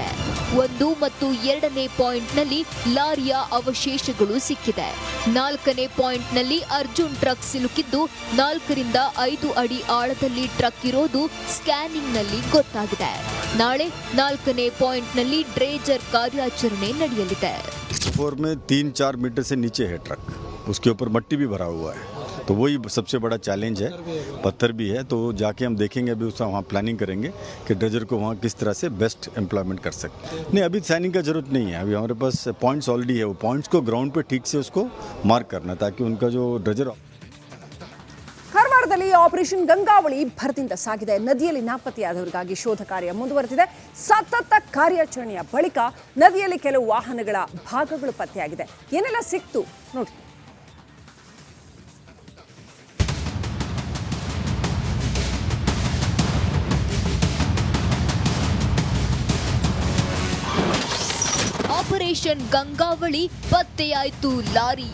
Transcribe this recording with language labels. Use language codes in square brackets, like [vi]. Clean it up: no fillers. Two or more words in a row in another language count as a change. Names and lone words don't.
[kn] 1 ಮತ್ತು 2ನೇ ಪಾಯಿಂಟ್ನಲ್ಲಿ ಲಾರಿಯ ಅವಶೇಷಗಳು ಸಿಕ್ಕಿದೆ. 4ನೇ ಪಾಯಿಂಟ್ನಲ್ಲಿ ಅರ್ಜುನ್ ಟ್ರಕ್ ಸಿಲುಕಿದ್ದು 4ರಿಂದ 5 ಅಡಿ ಆಳದಲ್ಲಿ ಟ್ರಕ್ ಇರೋದು ಸ್ಕ್ಯಾನಿಂಗ್ನಲ್ಲಿ ಗೊತ್ತಾಗಿದೆ. ನಾಳೆ 4ನೇ ಪಾಯಿಂಟ್ನಲ್ಲಿ ಡ್ರೇಜರ್ ಕಾರ್ಯಾಚರಣೆ ನಡೆಯಲಿದೆ. [hi] 4 में 3-4 मीटर से नीचे है ट्रक, उसके ऊपर मट्टी भी भरा हुआ है, तो वही सबसे बड़ा चैलेंज है. पत्थर भी है, तो जाके हम देखेंगे, अभी उसका वहाँ प्लानिंग करेंगे कि ड्रेजर को वहाँ किस तरह से [en] best employment [hi] कर सकते हैं. नहीं, अभी साइनिंग का जरूरत नहीं है. अभी हमारे पास [en] points already [hi] है. वो पॉइंट्स को ग्राउंड पे ठीक से उसको मार्क करना, ताकि उनका जो ड्रेजर. [kn] ಕಾರವಾರದಲ್ಲಿ ಆಪರೇಷನ್ ಗಂಗಾವಳಿ ಭರದಿಂದ ಸಾಗಿದೆ. ನದಿಯಲ್ಲಿ ನಾಪತ್ತೆಯಾದವರಿಗಾಗಿ ಶೋಧ ಕಾರ್ಯ ಮುಂದುವರೆದಿದೆ. ಸತತ ಕಾರ್ಯಾಚರಣೆಯ ಬಳಿಕ ನದಿಯಲ್ಲಿ ಕೆಲವು ವಾಹನಗಳ ಭಾಗಗಳು ಪತ್ತೆಯಾಗಿದೆ. ಏನೆಲ್ಲ ಸಿಕ್ತು ನೋಡಿ. ಆಪರೇಷನ್ ಗಂಗಾವಳಿ ಪತ್ತೆಯಾಯಿತು ಲಾರಿ.